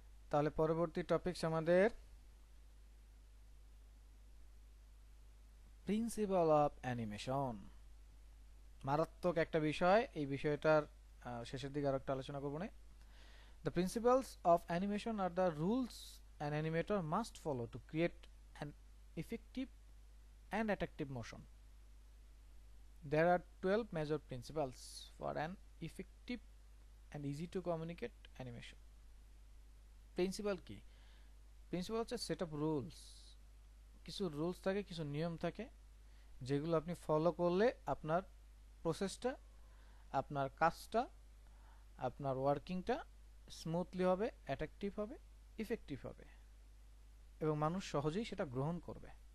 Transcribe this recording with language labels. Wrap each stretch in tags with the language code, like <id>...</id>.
<bn>তাহলে পরবর্তী টপিকস আমাদের প্রিন্সিপাল অফ অ্যানিমেশন। মারাত্মক একটা বিষয়, এই বিষয়টার শেষের দিকে আরেকটা আলোচনা করব না।</bn> <en>The principles of animation are the rules an animator must follow to create an effective and attractive motion. There are 12 major principles for an effective and easy to communicate animation.</en> <bn>Principal কি? Principal হচ্ছে set of rules. কিছু rules থাকে, কিছু নিয়ম থাকে, যেগুলো আপনি follow করলে আপনার প্রসেসটা, আপনার কাজটা, আপনার ওয়ার্কিংটা স্মুথলি হবে, অ্যাট্রাকটিভ হবে, ইফেক্টিভ হবে, এবং মানুষ সহজেই সেটা গ্রহণ করবে।</bn>